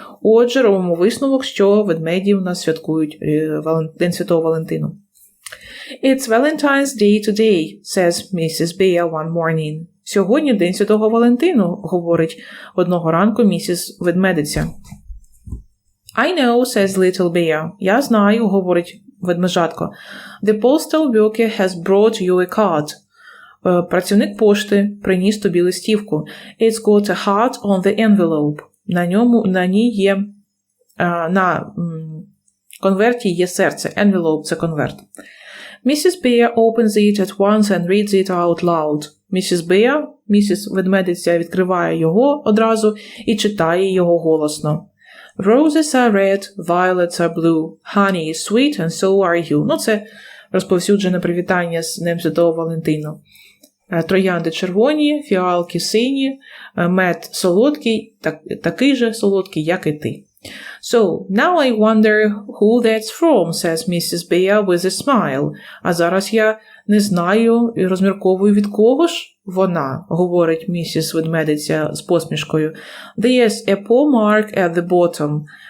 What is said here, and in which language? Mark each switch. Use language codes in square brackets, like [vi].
[uk] Отже, робимо висновок, що ведмеді у нас святкують День Святого Валентину. [en] It's Valentine's Day today, says Mrs. Bear one morning. [uk] Сьогодні День Святого Валентину, говорить одного ранку місіс ведмедиця. [en] I know, says little bear. [uk] Я знаю, говорить ведмежатко. [en] The postal worker has brought you a card. [uk] Працівник пошти приніс тобі листівку. [en] It's got a heart on the envelope. [uk] На ній є, на конверті є серце. Envelope – це конверт. [en] Mrs. Bear opens it at once and reads it out loud. [uk] Місіс ведмедиця відкриває його одразу і читає його голосно. [en] Roses are red, violets are blue, honey is sweet and so are you. [uk] Це розповсюджене привітання з Днем Святого Валентину. Троянди червоні, фіалки сині, мед солодкий, такий же солодкий, як і ти. [en] So, now I wonder who that's from, says Mrs. Bear with a smile. [uk] А зараз я не знаю і розмірковую, від кого ж вона, говорить місіс ведмедиця з посмішкою. [en] There's a poor mark at the bottom.